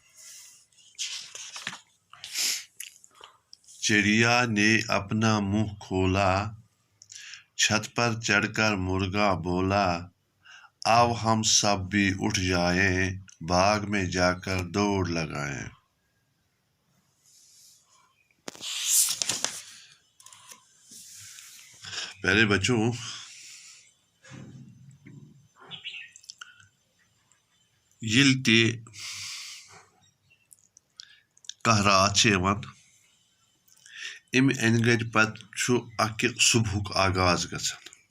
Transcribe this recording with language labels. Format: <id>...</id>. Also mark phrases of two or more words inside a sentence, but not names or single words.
<ur>چڑیا نے اپنا منہ کھولا چھت پر چڑھ کر مرغا بولا اب ہم سب بھی اٹھ جائیں باغ میں جا کر دوڑ لگائیں</ur> <ks>پیارے بچوں یل تہ کانٛہہ رات چھِ یِوان امہِ اَنہِ گٔٹۍ پتہٕ چھُ اکہِ صبحُک آغاز گژھان</ks>